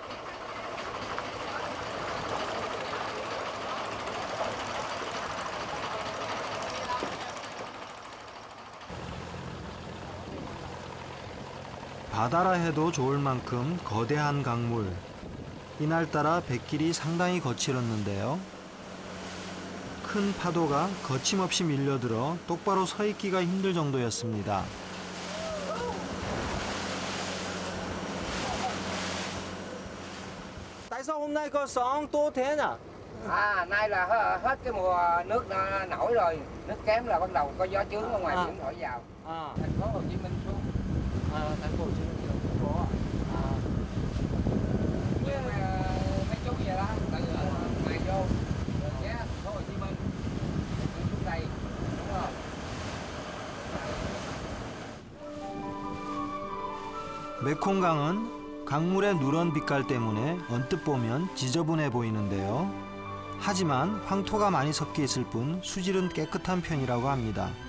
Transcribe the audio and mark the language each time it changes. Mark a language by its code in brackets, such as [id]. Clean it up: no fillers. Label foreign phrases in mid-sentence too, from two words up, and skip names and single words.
[ko] 바다라 해도 좋을 만큼 거대한 강물. 이날따라 뱃길이 상당히 거칠었는데요. 큰 파도가 거침없이 밀려들어 똑바로 서 있기가 힘들 정도였습니다. [vi] Tại sao hôm nay có sóng to thế nhỉ? À, nay là hết cái mùa nước nổi rồi, nước kém là bắt đầu có gió chướng ở ngoài biển thổi vào. Thành phố Hồ Chí Minh xuống. Thành phố Hồ Chí Minh xuống có. Mấy chú vậy đó, từ ngoài vô, ghé thành phố Hồ Chí Minh, xuống đây, đúng không? [ko] 메콩강은 강물의 누런 빛깔 때문에 언뜻 보면 지저분해 보이는데요. 하지만 황토가 많이 섞여 있을 뿐 수질은 깨끗한 편이라고 합니다.